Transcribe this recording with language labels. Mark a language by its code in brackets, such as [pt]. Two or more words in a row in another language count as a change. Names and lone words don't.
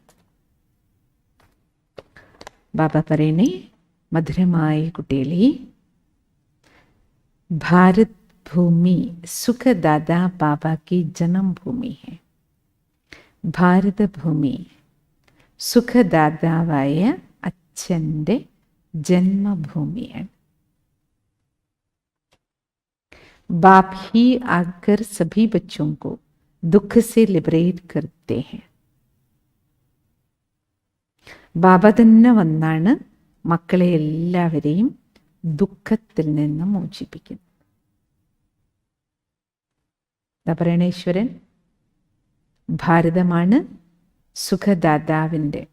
[ml] ബാബ പറയണേ, മധുരമായ കുട്ടികളെ, [hi] भारत भूमि सुखदाता बाबा की जन्मभूमि है. [ml] ഭാരതഭൂമി സുഖദാതാവായ അച്ഛൻ്റെ ജന്മഭൂമിയാണ്. [hi] बाप ही आकर सभी बच्चों को दुख से लिबरेट करते हैं. [ml] ബാബ തന്നെ വന്നാണ് മക്കളെ എല്ലാവരെയും ദുഃഖത്തിൽ നിന്ന് മോചിപ്പിക്കുന്നത്. എന്താ പറയണ ഈശ്വരൻ? ഭാരതമാണ് സുഖദാതാവിൻ്റെ.